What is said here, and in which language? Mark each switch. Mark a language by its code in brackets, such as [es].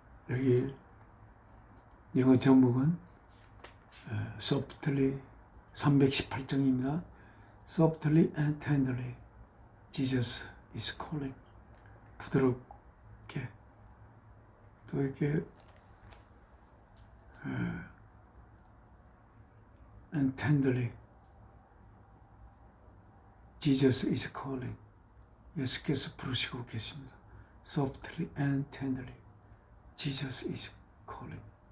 [ko] 여기 영어 제목은 softly 318장입니다. [en] Softly and tenderly Jesus is calling. [ko] 부드럽게 또 이렇게 [en] and tenderly Jesus is calling. [ko] 예수께서 부르시고 계십니다. [en] Softly and tenderly Jesus is calling.